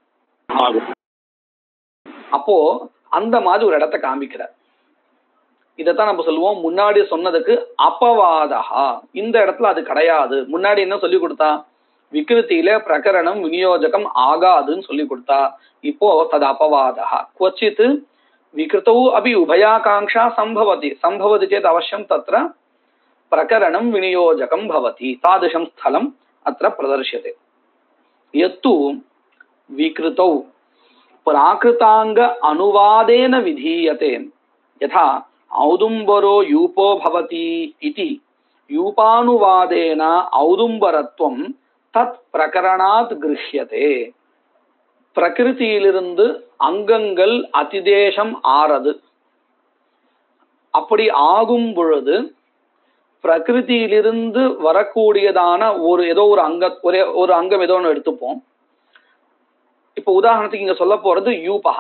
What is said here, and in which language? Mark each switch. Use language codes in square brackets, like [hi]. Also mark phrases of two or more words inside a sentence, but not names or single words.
[ta] அப்போ அந்த மாதிரி ஒரு இடத்தை காமிக்கிறார். இதைத்தான் நம்ம சொல்லுவோம் முன்னாடி சொன்னதுக்கு அபவாதா. இந்த இடத்துல அது கிடையாது. முன்னாடி என்ன சொல்லி கொடுத்தா? விகிருத்தியில பிரகரணம் விநியோஜகம் ஆகாதுன்னு சொல்லி கொடுத்தா. இப்போ தது அபவாதா. [sa] क्वचित् विकृतौ अपि उभयाकांक्षा संभवति. संभवति चेत् अवश्यं तत्र प्रकरणं विनियोजकं भवति. तादृशं स्थलम् अत्र प्रदर्श्यते. यत्तु विकृतौ प्राकृतांग अनुवादेन विधीयते. यथा औदुम्बरो यूपो भवति इति यूपानुवादेन औदुम्बरत्वं तत् प्रकरणात् गृह्यते. [ta] பிரகிருதியிலிருந்து அங்கங்கள் அதிதேசம் ஆறது. அப்படி ஆகும் பொழுது பிரகிருதியிலிருந்து வரக்கூடியதான ஏதோ ஒரு அங்கம் ஏதோ ஒன்று எடுத்துப்போம். இப்ப உதாரணத்துக்கு இங்க சொல்ல போறது யூபகா.